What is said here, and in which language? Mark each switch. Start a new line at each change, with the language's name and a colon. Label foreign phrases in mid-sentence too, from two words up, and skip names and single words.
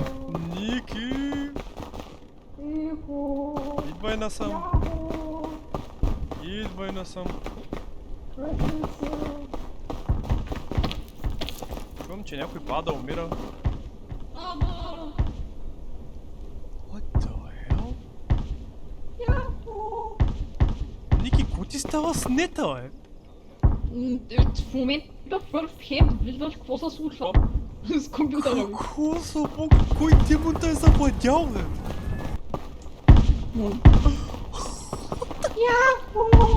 Bulgarian: Ники! ехо, Идвай насам. яхо, Идвай насам. връщам се. Чувам, че някой пада, умира. Ама!
English: What the hell?
Bulgarian: Яхо! Ники, какво ти става с нета, бе? В момента в хед виждаш какво се случва с компютъра ми. Какво са Бог? Кой демон те е завладял, бе? Яхо!